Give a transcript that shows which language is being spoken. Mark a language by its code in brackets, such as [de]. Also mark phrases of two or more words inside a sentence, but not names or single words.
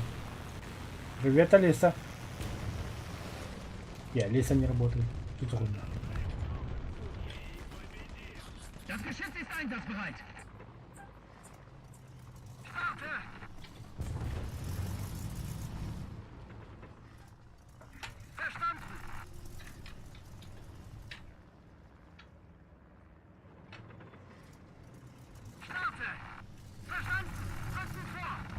[ru] Привет, Алиса. И Алиса не работает. Тут хуйня. [de] Das Geschütz ist einsatzbereit. Starte! Verstanden! Starte! Verstanden! Rücken vor!